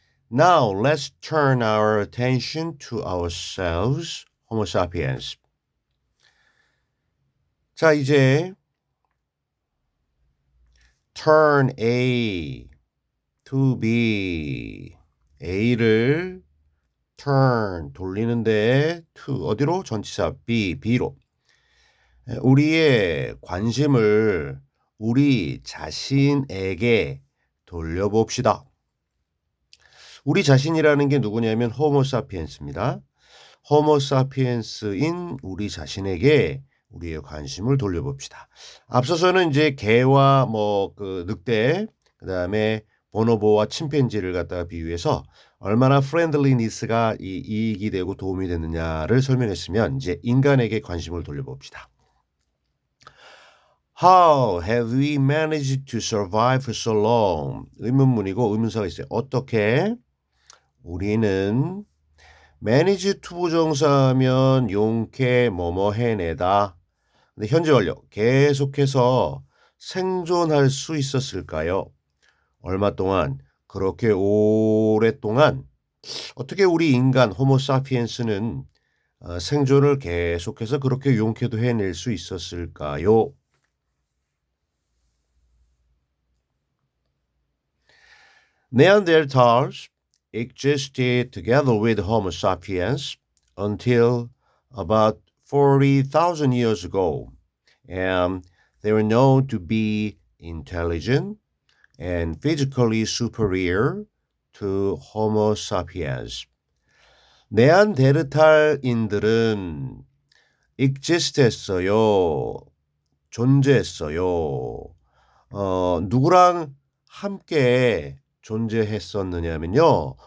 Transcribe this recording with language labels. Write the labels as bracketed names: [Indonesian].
[English] Now let's turn our attention to ourselves, Homo sapiens. [Korean] 자, 이제 [English] turn A to B. [Korean] A를 turn 돌리는데 to 어디로? 전치사 B, B로. 우리의 관심을 우리 자신에게 돌려봅시다. 우리 자신이라는 게 누구냐면 호모사피엔스입니다. 호모사피엔스인 우리 자신에게 우리의 관심을 돌려봅시다. 앞서서는 이제 개와 늑대, 그다음에 보노보와 침팬지를 갖다가 비유해서 얼마나 프렌들리니스가 이익이 되고 도움이 됐느냐를 설명했으면 이제 인간에게 관심을 돌려봅시다. [English] How have we managed to survive for so long? [Korean] 의문문이고 의문사가 있어요. 어떻게? 우리는 [English] manage to [Korean] 부정사하면 용케 뭐뭐 해내다. 근데 현재 완료 계속해서 생존할 수 있었을까요? 얼마 동안? 그렇게 오랫동안 어떻게 우리 인간 호모사피엔스는 생존을 계속해서 그렇게 용케도 해낼 수 있었을까요? [English] Neanderthals existed together with Homo sapiens until about 40,000 years ago, and they were known to be intelligent and physically superior to Homo sapiens. [Korean] 네안데르탈인들은 exist했어요. 존재했어요. 누구랑 함께 존재했었느냐면요.